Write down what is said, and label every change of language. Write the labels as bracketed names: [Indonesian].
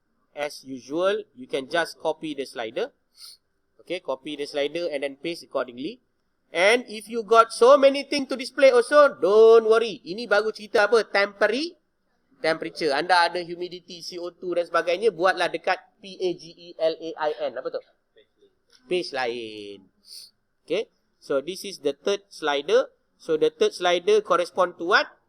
[English] As usual, you can just copy the slider. Okay, copy the slider and then paste accordingly. And if you got so many things to display also, don't worry. [Malay] Ini baru cerita apa? Temperature. Anda ada humidity, CO2 dan sebagainya, buatlah dekat PAGELAIN. Apa tu? Page lain. [English] Okay, so this is the third slider. So, the third slider correspond to what?